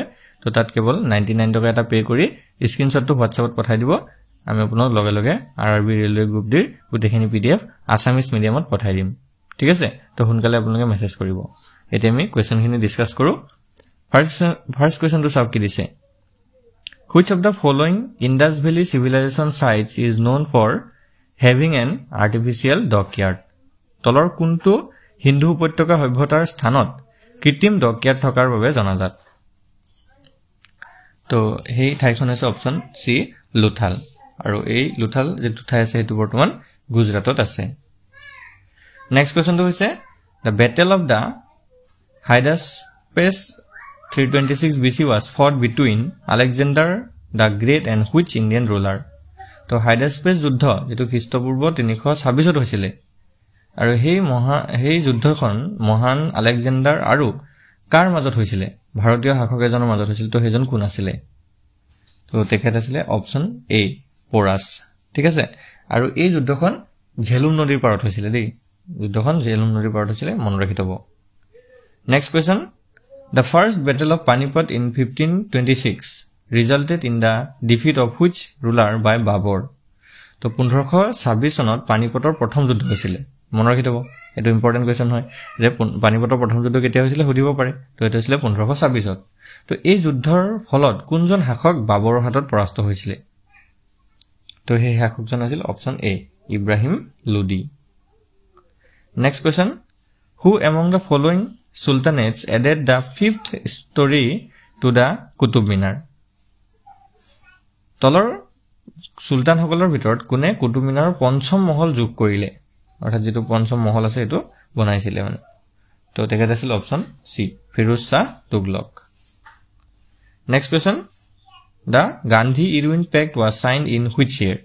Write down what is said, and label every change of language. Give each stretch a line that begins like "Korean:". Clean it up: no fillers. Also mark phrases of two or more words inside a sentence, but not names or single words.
Assamese: তো তাত কেৱল 99 টকা এটা পে' কৰি স্ক্ৰীণশ্বটটো হোৱাটছআপত পঠাই দিব। আমি আপোনাক লগে লগে আৰআৰবি ৰেলৱে গ্ৰুপ ডিৰ গোটেইখিনি PDF
English: Assamese medium
Assamese: পঠাই দিম। ঠিক আছে, তো সোনকালে আপোনালোকে মেছেজ কৰিব। এতিয়া আমি কুৱেশ্যনখিনি ডিছকাছ কৰোঁ।
English: first question
Assamese: চাওক কি দিছে।
English: Which of the following Indus Valley civilization sites is known for having an artificial dockyard?
Assamese: তলৰ কোনটো হিন্দু উপত্যকা সভ্যতাৰ স্থানত কৃত্ৰিম ডকয়াৰ্ড থকাৰ বাবে জনাজাত? তো সেই ঠাইখন হৈছে অপশ্যন চি, লোথাল। আৰু এই লোথাল যিটো ঠাই আছে সেইটো বৰ্তমান গুজৰাটত আছে।
English: next question হৈছে the Battle of the Hydaspes 326 BC was fought between Alexander the Great and which Indian ruler?
Assamese: তো হাইডাস্পেছ যুদ্ধ যিটো খ্ৰীষ্টপূৰ্ব 326 হৈছিলে, আৰু সেই যুদ্ধখন মহান আলেকজেণ্ডাৰ আৰু কাৰ মাজত হৈছিলে? ভাৰতীয় শাসক এজনৰ মাজত হৈছিল। তো সেইজন কোন আছিলে? তো তেখেত আছিলে অপশ্যন এ, পোৰাছ। ঠিক আছে, আৰু এই যুদ্ধখন ঝেলুম নদীৰ পাৰত হৈছিলে দেই। যুদ্ধখন ঝেলুম নদীৰ পাৰত হৈছিলে, মনত ৰাখি থ'ব। নেক্সট কুৱেশ্যন,
English: The first battle of Panipat in 1526 resulted in the defeat of which ruler by Babur?
Assamese: তো 1526 চনত পানিপটৰ প্ৰথম যুদ্ধ হৈছিলে, মনত ৰাখি থ'ব। এইটো
English: important question
Assamese: হয় যে পানিপটৰ প্ৰথম যুদ্ধ কেতিয়া হৈছিলে সুধিব পাৰে। তো এইটো হৈছিলে 1526ত। তো এই যুদ্ধৰ ফলত কোনজন শাসক বাবৰৰ হাতত পৰাস্ত হৈছিলে? তো সেই শাসকজন আছিল অপশ্যন এ, ইব্ৰাহিম লোডি। নেক্সট কুৱেশ্যন,
English: Who among the following sultanates added the fifth story to the Qutub Minar?
Assamese: তলৰ চুলতানসকলৰ ভিতৰত কোনে কুতুব মিনাৰৰ পঞ্চম মহল যোগ কৰিলে? অৰ্থাৎ যিটো পঞ্চম মহল আছে সেইটো বনাইছিলে মানে। তো তেখেত আছিল অপশ্যন চি, ফিৰোজ শ্বাহ তুগলক।
English: Next question, the Gandhi Irwin Pact was signed in which year?